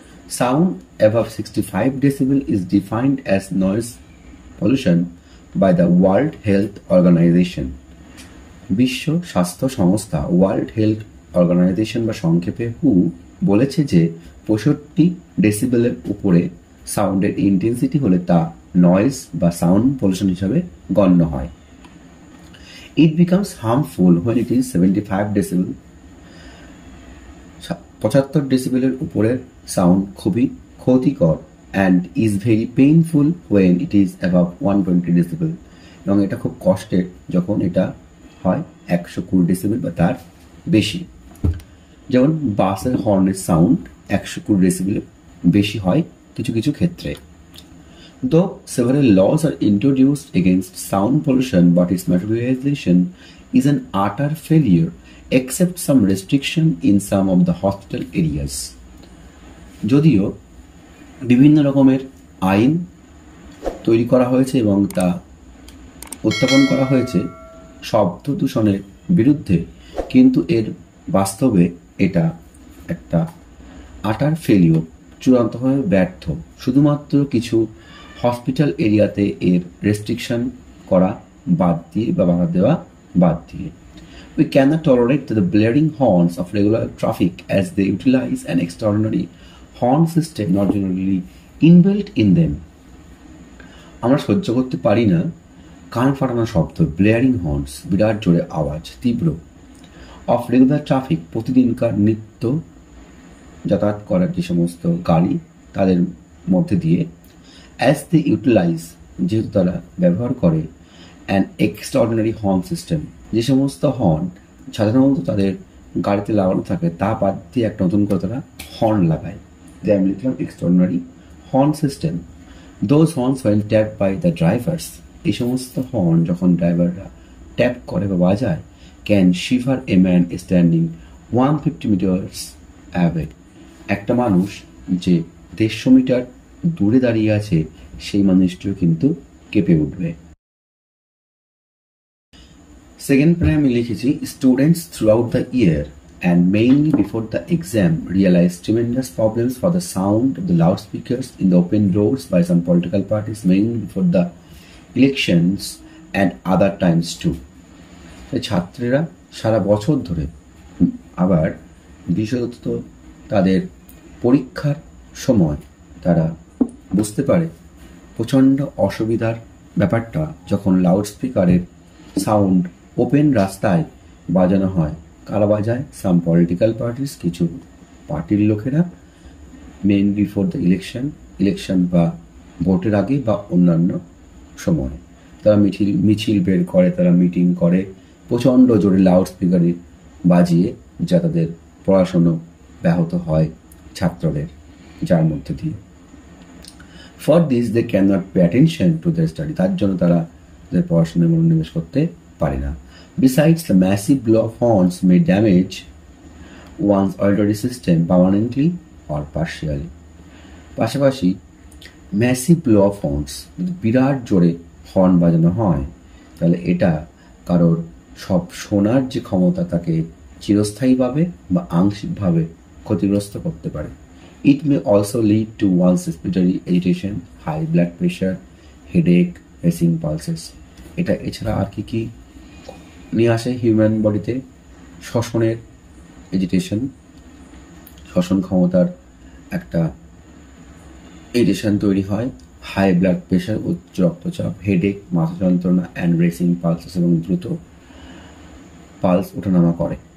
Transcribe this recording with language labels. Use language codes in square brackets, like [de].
[en] Sound above 65 decibel is defined as noise pollution by the World Health Organization. [bn] বিশ্ব স্বাস্থ্য সংস্থা, world health organisation বা সংক্ষেপে হু, বলেছে যে 65 ডেসিবেলের উপরে সাউন্ডের ইন্টেন্সিটি হলে তা নয়েজ বা সাউন্ড পলিউশন হিসাবে গণ্য হয়। [en] It becomes harmful when it is 75 decibel. [bn] 75 ডেসিবেলের উপরের সাউন্ড খুবই ক্ষতিকর, [en] and is very painful when it is above 120 decibel. [bn] এবং এটা খুব কষ্টের যখন এটা হয় 120 ডেসিবেল বা তার বেশি। যেমন বাসের হর্নের সাউন্ড 120 ডেসিবেলের বেশি হয় কিছু কিছু ক্ষেত্রে। [en] Though several laws are introduced against sound pollution, but its materialization is an utter failure, except some restriction in some of the hospital areas. [bn] যদিও বিভিন্ন রকমের আইন তৈরি করা হয়েছে এবং তা উত্থাপন করা হয়েছে শব্দ দূষণের বিরুদ্ধে, কিন্তু এর বাস্তবে এটা একটা আটার ফেলিওর, চূড়ান্তভাবে ব্যর্থ। শুধুমাত্র কিছু হসপিটাল এরিয়াতে এর রেস্ট্রিকশন করা বাদ দিয়ে বা বাধা দেওয়া বাদ দিয়ে। [en] We cannot tolerate the blaring horns of regular traffic as they utilize an extraordinary horn system not generally inbuilt in them. [bn] আমরা সহ্য করতে পারি না কান ফাটানো শব্দ, ব্লেয়ারিং হর্নস, বিরাট জোরে আওয়াজ, তীব্র, [en] of regular traffic, [bn] প্রতিদিনকার নিত্য যাতায়াত করার যে সমস্ত গাড়ি তাদের মধ্যে দিয়ে, [en] as they utilise, [bn] যেহেতু তারা ব্যবহার করে, [en] an extraordinary horn system, [bn] যে সমস্ত হর্ন সাধারণত তাদের গাড়িতে লাগানো থাকে তা বাদ দিয়ে একটা নতুন করে তারা হর্ন লাগায়। যে আমি লিখলাম [en] Extraordinary horn system. Those horns when tap by the drivers, [bn] এই সমস্ত হর্ন যখন ড্রাইভাররা ট্যাপ করে বা বাজায়, [en] can shiver a man standing 150 metres away, [bn] একটা মানুষ যে 150 মিটার দূরে দাঁড়িয়ে আছে সেই মানুষটিও কিন্তু কেঁপে উঠবে। সেকেন্ড প্যারা আমি লিখেছি, [en] Students throughout the year and mainly before the exam realized tremendous problems for the sound of the loudspeakers in the open roads by some political parties, mainly before the elections and other times too. [bn] ছাত্রীরা সারা বছর ধরে, আবার বিশেষত তাদের পরীক্ষার সময় তারা বুঝতে পারে প্রচণ্ড অসুবিধার ব্যাপারটা যখন লাউডস্পিকারের সাউন্ড ওপেন রাস্তায় বাজানো হয়। কারা বাজায়? সাম পলিটিক্যাল পার্টিস, কিছু পার্টির লোকেরা, [en] main before the election [bn] বা ভোটের আগে বা অন্যান্য সময় তারা মিছিল বের করে, তারা মিটিং করে প্রচণ্ড জোরে লাউডস্পিকারে বাজিয়ে, যা তাদের পড়াশুনো ব্যাহত হয় ছাত্রদের, যার মধ্যে দিয়ে [en] for this they can not pay attention to the study, [bn] তার জন্য তারা তাদের পড়াশোনায় মনোনিবেশ করতে পারে না। [en] Besides, the massive blow of horns may damage one's auditory system permanently or partially. [bn] পাশাপাশি [en] massive blow of horns, [bn] যদি বিরাট জোরে হর্ন বাজানো হয় তাহলে এটা কারোর সব শোনার যে ক্ষমতা তাকে চিরস্থায়ীভাবে বা আংশিকভাবে ক্ষতিগ্রস্ত করতে পারে। [en] It may also lead to one's respiratory agitation, high blood pressure, headache, racing pulses. [bn] এটা এছাড়া আর কি নিয়ে আসে হিউম্যান বডিতে? শ্বসনের এজিটেশন, শ্বসন ক্ষমতার একটা এজিটেশন তৈরি হয়, হাই ব্লাড প্রেশার, উচ্চ রক্তচাপ, হেডেক, মাথা যন্ত্রণা, [en] and racing pulses, [bn] এবং দ্রুত পালস ওঠানামা করে।